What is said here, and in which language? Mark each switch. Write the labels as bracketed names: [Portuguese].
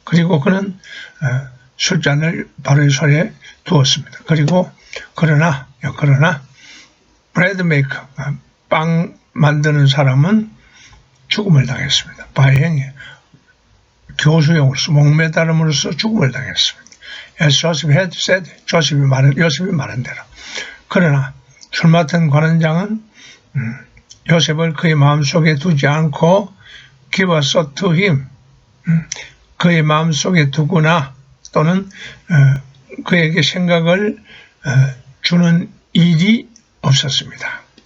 [Korean] 그리고 그는 술잔을 바로의 손에 두었습니다. 그러나 브레드 메이커, 빵 만드는 사람은 죽음을 당했습니다. 바행에 교수형으로서 목매달음으로써 죽음을 당했습니다. [English] As Joseph had said, [Korean] 요셉이 말한 대로. 그러나 술 맡은 관원장은 요셉을 그의 마음속에 두지 않고 [English] give a thought to him. [Korean] 그의 마음속에 두거나 또는 그에게 생각을 주는 일이 없었습니다.